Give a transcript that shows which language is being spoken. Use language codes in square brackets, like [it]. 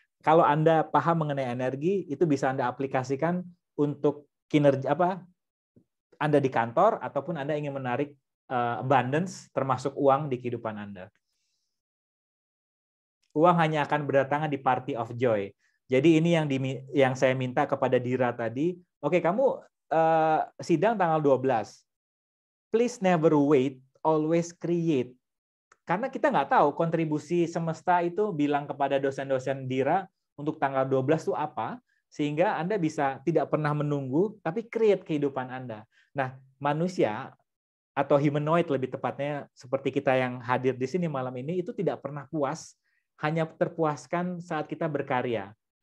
[id] Kalau Anda paham mengenai energi, itu bisa Anda aplikasikan untuk kinerja Anda di kantor ataupun Anda ingin menarik abundance termasuk uang di kehidupan Anda. Uang hanya akan berdatangan di [en] party of joy. [id] Jadi ini yang saya minta kepada Dira tadi. Oke, kamu sidang tanggal 12. [en] Please never wait, always create. [id] Karena kita nggak tahu kontribusi semesta itu bilang kepada dosen-dosen Dira untuk tanggal 12 itu apa, sehingga Anda bisa tidak pernah menunggu, tapi create kehidupan Anda. Nah, manusia atau humanoid lebih tepatnya seperti kita yang hadir di sini malam ini, itu tidak pernah puas, hanya terpuaskan saat kita berkarya.